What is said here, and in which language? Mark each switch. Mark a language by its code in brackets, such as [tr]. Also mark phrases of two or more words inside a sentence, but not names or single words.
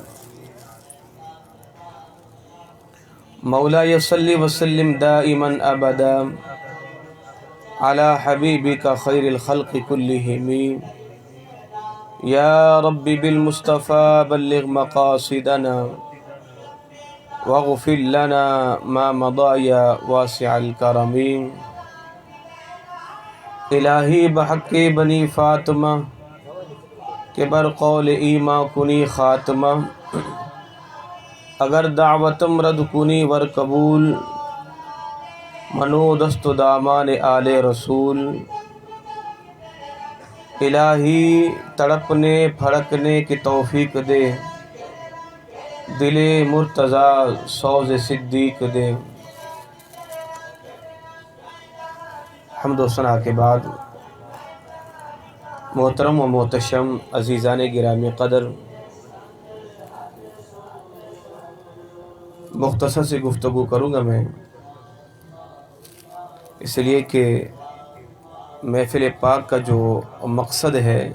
[ar] مولاي صل وسلم دائما أبدا على حبيبك خير الخلق كلهم يا رب بالمصطفى بلغ مقاصدنا واغفر لنا ما مضى يا واسع الكرم. [fa] الہی بحق بنی فاطمہ کہ بر قول ایما کنی خاتمہ اگر دعوتم رد کنی ور قبول منو دست دامان آل رسول. [ur] الہی تڑپنے پھڑکنے کی توفیق دے دل مرتضی سوز صدیق دے. حمد و ثنا کے بعد محترم و محتشم عزیزان گرامی قدر، مختصر سی گفتگو کروں گا میں، اس لیے کہ محفل پاک کا جو مقصد ہے